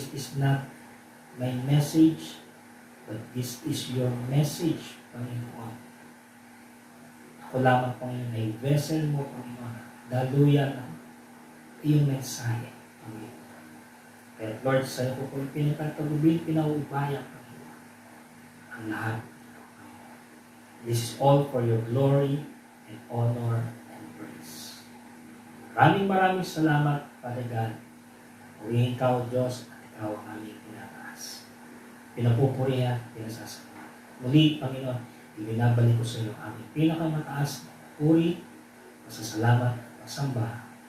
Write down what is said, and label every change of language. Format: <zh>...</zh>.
<en>This is not my message, but this is your message, Panginoon.</en> <tl>Ako lamang, Panginoon, ay vessel mo, Panginoon. Daluyan ang iyong mensahe, Panginoon. Kaya Lord, sa iyo ko kung pinagkatagubin, pinauubaya, Panginoon, ang lahat.</tl> <en>This is all for your glory and honor and praise.</en> <tl>Maraming salamat, Father God. Purihin ka, O Diyos, at ikaw ang aming pinataas. Pinapupurihan, pinasasama. Muli, Panginoon, ibinabalik ko sa iyo ang aming pinakamataas na puri, pasasalamat at pasamba.</tl>